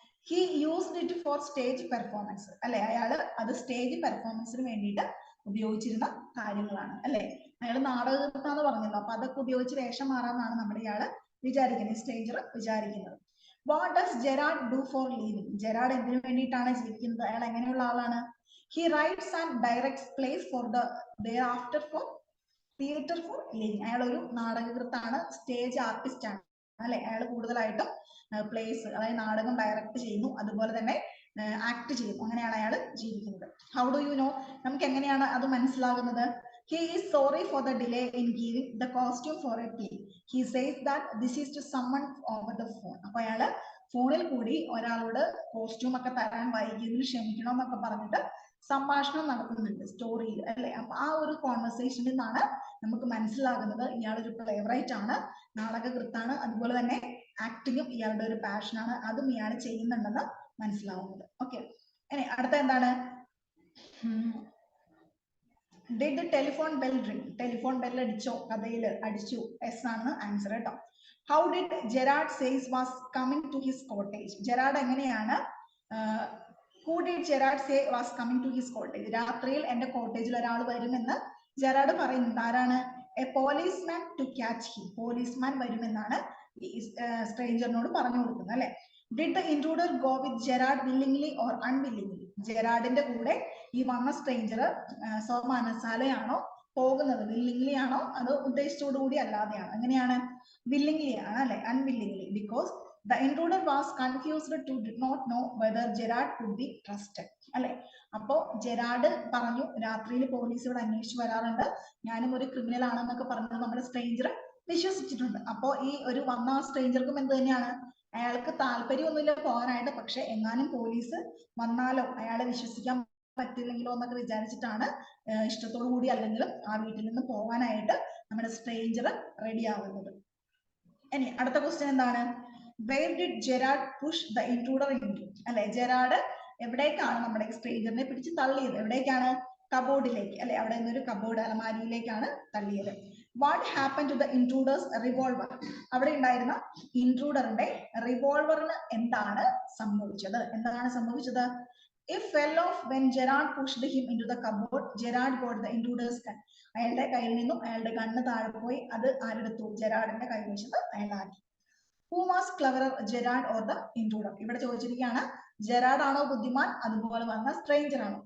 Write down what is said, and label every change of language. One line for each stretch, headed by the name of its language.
English: He used it for stage performance അല്ലെ?
Malayalam: അയാള് അത് സ്റ്റേജ് പെർഫോമൻസിന് വേണ്ടിയിട്ട് ഉപയോഗിച്ചിരുന്ന കാര്യങ്ങളാണ് അല്ലെ? അയാൾ നാടകത്താന്ന് പറഞ്ഞല്ലോ, അപ്പൊ അതൊക്കെ ഉപയോഗിച്ച് വേഷം മാറാന്നാണ് നമ്മുടെ ഇയാള് വിചാരിക്കുന്നത്, സ്റ്റേജർ വിചാരിക്കുന്നത്.
English: What does Gerard do for living?
Malayalam: Gerard എന്തിനു വേണ്ടിയിട്ടാണ് ജീവിക്കുന്നത്? അയാൾ എങ്ങനെയുള്ള ആളാണ്?
English: He writes and directs plays for the after for theatre for living.
Malayalam: അയാൾ ഒരു നാടകകൃത്താണ്, സ്റ്റേജ് ആർട്ടിസ്റ്റ് ആണ് അല്ലെ? അയാൾ കൂടുതലായിട്ടും പ്ലേസ് അതായത് നാടകം ഡയറക്ട് ചെയ്യുന്നു, അതുപോലെ തന്നെ ആക്ട് ചെയ്യുന്നു. അങ്ങനെയാണ് അയാൾ ജീവിക്കുന്നത്.
English: How do you know?
Malayalam: നമുക്ക് എങ്ങനെയാണ് അത് മനസ്സിലാകുന്നത്?
English: He is sorry for the delay in giving the costume for a play. He says that this is to someone over the phone.
Malayalam: അപ്പൊ അയാള് ഫോണിൽ കൂടി ഒരാളോട് കോസ്റ്റ്യൂം ഒക്കെ തരാൻ വൈകിയതിന് ക്ഷമിക്കണം എന്നൊക്കെ പറഞ്ഞിട്ട് സംഭാഷണം നടത്തുന്നുണ്ട് സ്റ്റോറിയിൽ അല്ലെ? അപ്പൊ ആ ഒരു കോൺവെർസേഷനിൽ നിന്നാണ് നമുക്ക് മനസ്സിലാകുന്നത് ഇയാളൊരു പ്ലേവറൈറ്റ് ആണ്, നാടകകൃത്താണ്, അതുപോലെ തന്നെ ആക്ടിങ്ങും ഇയാളുടെ ഒരു പാഷനാണ്, അതും ഇയാൾ ചെയ്യുന്നുണ്ടെന്ന് മനസ്സിലാവുന്നത്. ഓക്കെ, ഇനി അടുത്ത എന്താണ്?
English: Did the telephone bell ring?
Malayalam: Telephone bell അടിച്ചോ? കഥയിൽ അടിച്ചു. എസ് ആണ് ആൻസർ കേട്ടോ.
English: How did Gerard says was coming to his cottage?
Malayalam: Gerard എങ്ങനെയാണ്?
English: Who did Gerard say was coming to his cottage?
Malayalam: രാത്രിയിൽ എന്റെ കോട്ടേജിൽ ഒരാൾ വരുമെന്ന് ജെറാഡ് പറയുന്നുണ്ട്. ആരാണ്?
English: A policeman to catch him.
Malayalam: Policeman വരുമെന്നാണ് സ്ട്രേഞ്ചറിനോട് പറഞ്ഞു കൊടുക്കുന്നത് അല്ലെ?
English: Did the intruder go with Gerard willingly or unwillingly?
Malayalam: ജെറാഡിന്റെ കൂടെ ഈ വന്ന സ്ട്രേഞ്ചർ സ്വമനസാലെയാണോ പോകുന്നത്? വില്ലിംഗ്ലി ആണോ അതോ ഉദ്ദേശത്തോടു കൂടി അല്ലാതെയാണോ? എങ്ങനെയാണ്? വില്ലിംഗ്ലി ആണ് അല്ലെ? അൺവില്ലിംഗ്ലി.
English: Because the intruder was confused to did not know whether Gerard could be trusted അല്ലെ?
Malayalam: അപ്പോ ജെറാഡ് പറഞ്ഞു രാത്രിയിൽ പോലീസ് ഇവിടെ അന്വേഷിച്ച് വരാറുണ്ട്, ഞാനും ഒരു ക്രിമിനൽ ആണെന്നൊക്കെ പറഞ്ഞത് നമ്മുടെ സ്ട്രേഞ്ചർ വിശ്വസിച്ചിട്ടുണ്ട്. അപ്പോ ഈ ഒരു വന്ന സ്ട്രേഞ്ചർക്കും എന്ത് തന്നെയാണ്? അയാൾക്ക് താല്പര്യമൊന്നുമില്ല പോകാനായിട്ട്, പക്ഷെ എങ്ങാനും പോലീസ് വന്നാലോ അയാളെ വിശ്വസിക്കാൻ പറ്റില്ലെങ്കിലോ എന്നൊക്കെ വിചാരിച്ചിട്ടാണ് ഇഷ്ടത്തോടു കൂടി അല്ലെങ്കിലും ആ വീട്ടിൽ നിന്ന് പോകാനായിട്ട് നമ്മുടെ സ്ട്രേഞ്ചർ റെഡി ആവുന്നത്. ഇനി അടുത്ത ക്വസ്റ്റ്യൻ എന്താണ്?
English: Where did Gerard push the intruder into?
Malayalam: അല്ലെ? ജെറാഡ് എവിടേക്കാണ് നമ്മുടെ സ്ട്രേഞ്ചറിനെ പിടിച്ച് തള്ളിയത്? എവിടേക്കാണ്? കബോർഡിലേക്ക് അല്ലെ? അവിടെ നിന്നൊരു കബോർഡ് അലമാരിയിലേക്കാണ് തള്ളിയത്.
English: What happen to the intruder's revolver?
Malayalam: അവിടെ ഉണ്ടായിരുന്ന ഇൻട്രൂഡറിന്റെ റിവോൾവറിന് എന്താണ് സംഭവിച്ചത്? എന്താണ് സംഭവിച്ചത്?
English: It fell off when Gerard pushed him into the cupboard. Gerard got the intruder's gun.
Malayalam: അയാളുടെ കയ്യിൽ നിന്നും അയാളുടെ ഗണ്ണ് താഴെ പോയി. അത് ആരെടുത്തു? ജെറാഡിന്റെ കൈവശത്ത് അയാളാക്കി.
English: Who was cleverer, Gerard or the intruder?
Malayalam: ഇവിടെ ചോദിച്ചിരിക്കുകയാണ് ജെറാഡ് ആണോ ബുദ്ധിമാൻ, അതുപോലെ വന്ന സ്ട്രേഞ്ചർ ആണോ?